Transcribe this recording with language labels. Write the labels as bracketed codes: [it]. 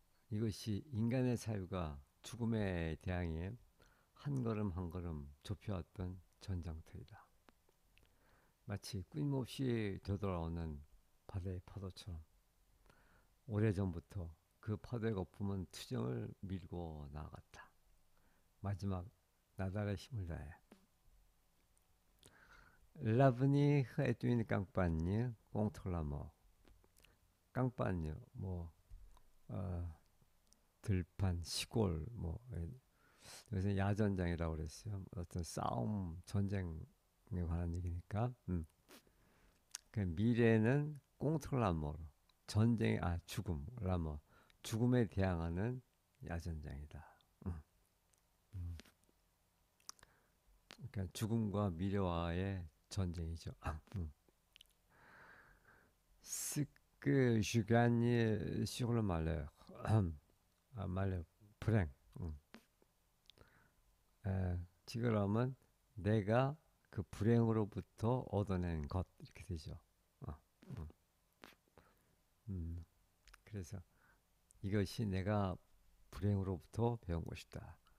[ko] 이것이 인간의 사유가 죽음에 대항해 한 걸음 한 걸음 좁혀왔던 전장터이다. 마치 끊임없이 되돌아오는 바다의 파도처럼 오래전부터 그 파도의 거품은 투정을 밀고 나아갔다. 마지막 나달의 힘을 다해. [fr] L'avenir est une campagne contre la mort. [ko] 깡빠뉴 뭐 어, 들판 시골 뭐 여기서 야전장이라고 그랬어요. 어떤 싸움 전쟁에 관한 얘기니까. 그 미래는 꽁트라모 전쟁 죽음 라모 죽음에 대항하는 야전장이다. 그러니까 죽음과 미래와의 전쟁이죠. [fr] Ce que je gagne sur le malheur. [ko] malheur 불행. 지그러면 내가 그 불행으로부터 얻어낸 것 이렇게 되죠. 어, 음, 그래서 이것이 내가 불행으로부터 배운 것이다.